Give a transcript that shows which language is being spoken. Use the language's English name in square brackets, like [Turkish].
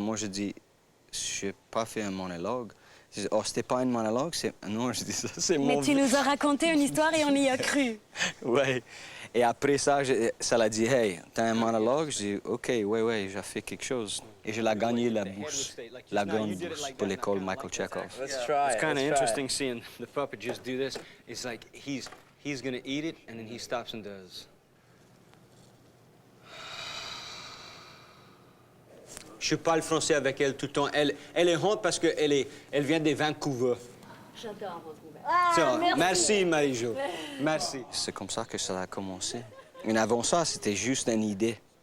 [French] Moi, je dis, je n'ai pas fait un monologue. Je dis, oh, c'était pas un monologue? Non, je dis ça, c'est mon... Mais tu nous as raconté une histoire et on y a cru. Oui. Et après ça, ça l'a dit, hey, t'as un monologue? Je dis, OK, ouais, j'ai fait quelque chose. Et je l'ai gagné la bourse, la grande bourse pour l'école Michael Chekhov. [English] Let's try. It's kind of interesting seeing the puppet just do this. It's like he's gonna eat it and then he stops and does. [French] Je parle français avec elle tout le temps. Elle est honte parce qu'elle vient de Vancouver. J'adore Vancouver. Ah, merci Marie-Jo. Merci. C'est comme ça que ça a commencé. Mais avant ça, c'était juste une idée.